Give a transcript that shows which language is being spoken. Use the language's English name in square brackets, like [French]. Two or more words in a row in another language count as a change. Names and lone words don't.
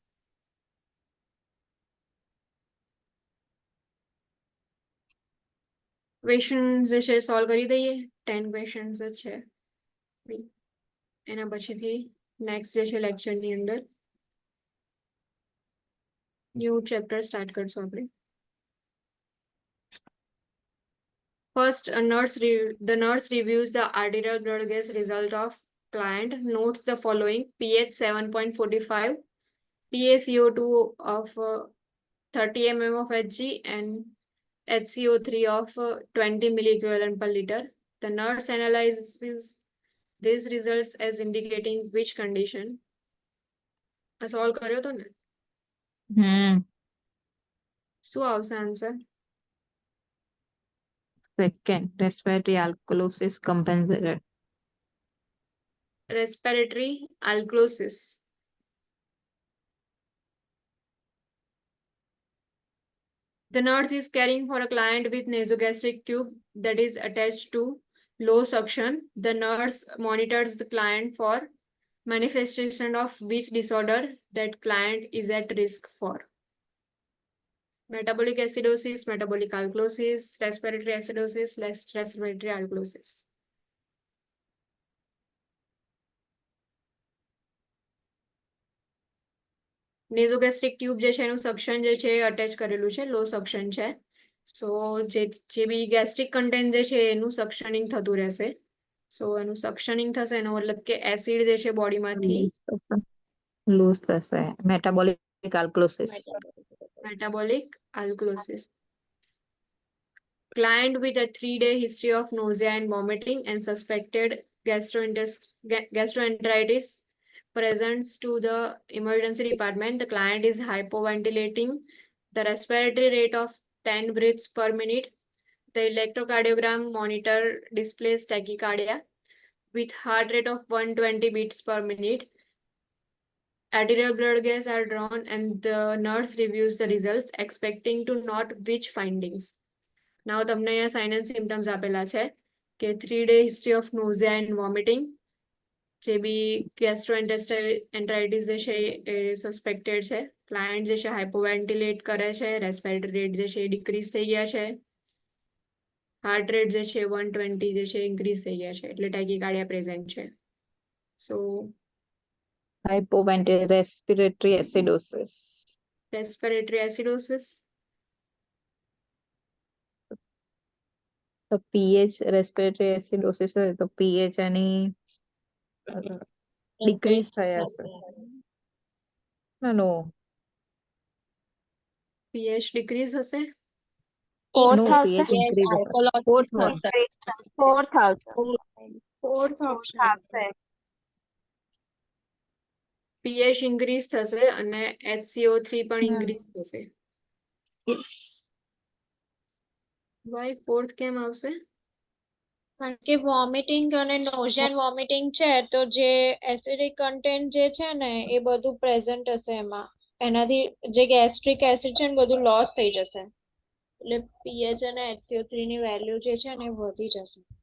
[Gujarati] ક્વેશ્ચન્સ જે છે સોલ્વ કરી દઈએ. 10 ક્વેશ્ચન્સ જ છે. એના પછીથી નેક્સ્ટ જે છે લેક્ચરની અંદર [English] new chapter start [Gujarati] કરશું આપણે. [English] First, the nurse reviews the arterial blood gas result of client, notes the following: pH 7.45, PaCO2 of 30 mm of Hg and HCO3 of 20 milliequivalent per liter. The nurse analyzes these results as indicating which condition. [Gujarati] સોલ્વ કર્યો તો ને? શું આવશે આન્સર? [English] Second, respiratory alkalosis compensated. Respiratory alkalosis. The nurse is caring for a client with nasogastric tube that is attached to low suction. The nurse monitors the client for manifestation of which disorder that client is at risk for. Metabolic acidosis, metabolic alkalosis, respiratory acidosis, respiratory alkalosis. nasogastric tube [Gujarati] જે છે એનું સક્શન જે છે અટેચ કરેલું છે, [English] low suction [Gujarati] છે. સો જે બી [English] gastric content [Gujarati] જે છે એનું સક્શનિંગ થતું રહેશે. સો એનું સક્શનિંગ થશે એનો મતલબ કે એસિડ જે છે બોડીમાંથી લૂઝ થશે. [English] metabolic alkalosis. metabolic alkalosis. Client with a 3-day history of nausea and vomiting and suspected gastroenteritis presents to the emergency department. The client is hypoventilating. The respiratory rate of 10 breaths per minute. The electrocardiogram monitor displays tachycardia with heart rate of 120 beats per minute. Arterial blood gas are drawn and the nurse reviews the results, expecting to note which findings. Now [Gujarati] તમને અહીંયા [English] sign and symptoms [Gujarati] આપેલા છે કે [English] 3-day history of nausea and vomiting, [Gujarati] જે બી gastroenteritis જે છે એ સસ્પેક્ટેડ છે. ક્લાયન્ટ જે છે હાઇપોવેન્ટિલેટ કરે છે, [English] respiratory rate [Gujarati] જે છે એ ડિક્રીઝ થઈ ગયા છે, [English] heart rate [Gujarati] જે છે 120 જે છે ઇન્ક્રીઝ થઈ ગયા છે, એટલે ટેકીકાર્ડિયા પ્રેઝન્ટ છે. સો [English] Hypoventilation, respiratory acidosis. respiratory acidosis, [Gujarati] તો [English] pH respiratory acidosis [Gujarati] હોય તો pH એની decrease થયા હશે. [English] No, [Gujarati] પીએચ ડિક્રીઝ હશે. [English] no, pH increase હશે. Fourth one. [Gujarati] Fourth આવશે. [English] pH increase [Gujarati] થશે અને HCO3 પણ ઇન્ક્રીઝ થશે. [English] why fourth [Gujarati] કેમ આવશે? કારણ કે વોમિટિંગ અને [English] nausea and vomiting [Gujarati] છે તો જે [English] acidic content [Gujarati] જે છે ને એ બધું પ્રેઝન્ટ હશે એમાં, એનાથી જે [English] gastric acid [Gujarati] છે ને બધું લોસ થઈ જશે, એટલે પીએચ અને HCO3 ની વેલ્યુ જે છે ને એ વધી જશે.